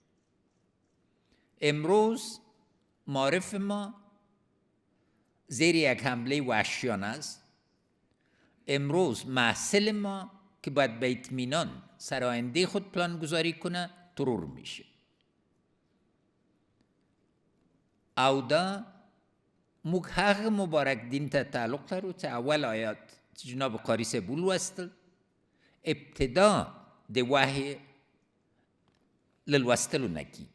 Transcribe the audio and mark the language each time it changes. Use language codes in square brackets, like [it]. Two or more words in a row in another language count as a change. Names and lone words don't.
[fa] امروز معارف ما زیر یک حمله وحشیانه است. امروز محصل ما که باید به اطمینان سر آینده خود پلان گذاری کنه ترور میشه. [ps] او دا موږ هغه مبارک دین ته تعلق لرو چې اول آیات جناب قاری صاحب ولوستل، ابتدا د وحی له لوستلو نه کیږي.